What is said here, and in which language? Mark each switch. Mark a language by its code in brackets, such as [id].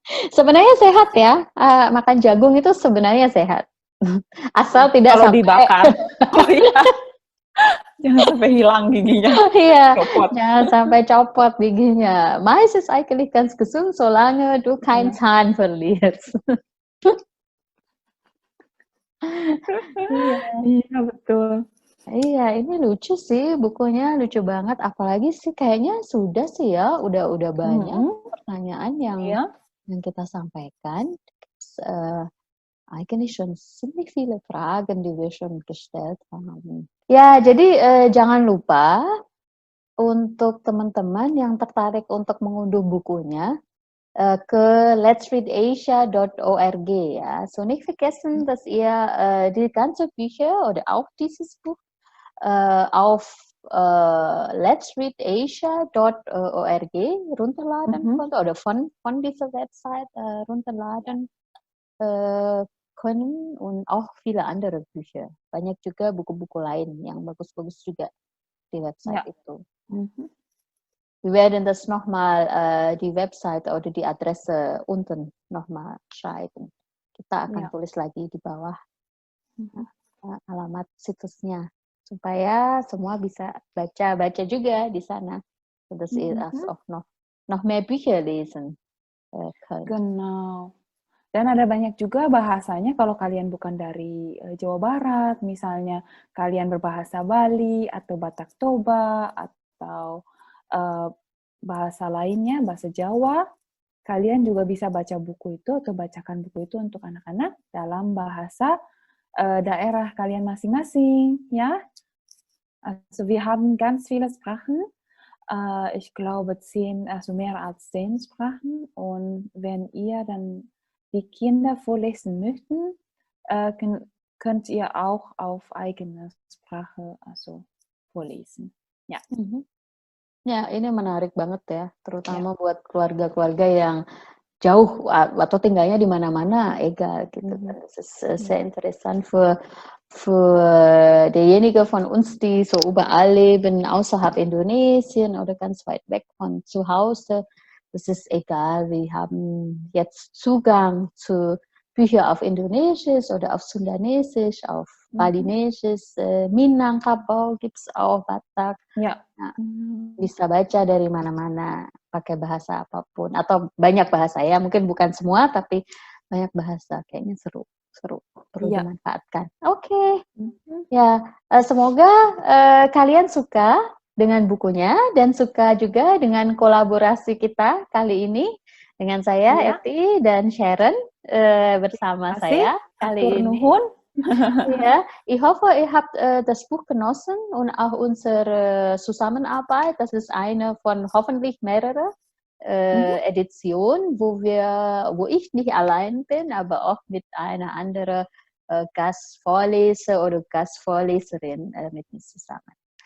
[id] Sebenarnya sehat ya, makan jagung itu sebenarnya sehat. Asal tidak Kalau sampai dibakar. Oh iya, jangan sampai hilang giginya. iya, Copot. jangan sampai copot giginya. [de] Mais ist eigentlich ganz gesund, solange du keinen [id] Iya. [de] Zahn verlierst. [id] Iya. Iya, betul. Iya, ini lucu sih bukunya, lucu banget. Apalagi sih kayaknya sudah sih ya, udah banyak Mhm. pertanyaan Iya. yang kita sampaikan. [de] Eigentlich schon ziemlich viele Fragen, die wir schon gestellt haben. [id] Ya, jadi jangan lupa untuk teman-teman yang tertarik untuk mengunduh bukunya ke letsreadasia.org ya. [de] So nicht vergessen, dass ihr die ganze Bücher oder auch dieses Buch auf letsreadasia.org runterladen konnte oder von dieser Website runterladen können und auch viele andere Bücher. [id] Banyak juga buku-buku lain yang bagus-bagus juga di Website [de] Ja. [id] itu. Mhm. [de] Wir werden das nochmal die Website oder die Adresse unten nochmal schreiben. [id] Kita akan tulis lagi di bawah Mhm. alamat situsnya supaya semua bisa baca juga di sana, [de] sodass ihr Mhm. auch noch mehr Bücher lesen könnt. Genau. [id] Dan ada banyak juga bahasanya kalau kalian bukan dari Jawa Barat, misalnya kalian berbahasa Bali atau Batak Toba atau bahasa lainnya, bahasa Jawa, kalian juga bisa baca buku itu atau bacakan buku itu untuk anak-anak dalam bahasa daerah kalian masing-masing, ya. [de] Also wir haben ganz viele Sprachen. Ich glaube 10, also mehr als 10 Sprachen. Und wenn ihr dann die Kinder vorlesen möchten, könnt ihr auch auf eigene Sprache vorlesen. [id] Ya. Ya, ini menarik banget ya, terutama buat keluarga-keluarga yang jauh atau tinggalnya di mana-mana, egal gitu kan. [de] Das ist sehr interessant für derjenige von uns, die so überall leben, außerhalb Indonesien oder ganz weit weg von zu Hause. Das ist egal, wir haben jetzt Zugang zu Bücher auf Indonesisch oder auf Sundanesisch, auf Balinesisch, Minangkabau gibt es auch, Batak. [id] Ya. Nah, bisa baca dari mana-mana, pakai bahasa apapun, atau banyak bahasa ya, mungkin bukan semua, tapi banyak bahasa, kayaknya seru, perlu dimanfaatkan. Oke. Ya, semoga kalian suka dengan bukunya, dan suka juga dengan kolaborasi kita kali ini, dengan saya, Eti, dan Sharon, bersama saya kali ini. [de] Ja, ich hoffe, ihr habt das Buch genossen und auch unsere Zusammenarbeit. Das ist eine von hoffentlich mehrere Editionen, wo ich nicht allein bin, aber auch mit einer anderen Gastvorleser oder Gastvorleserin mit mir zusammen.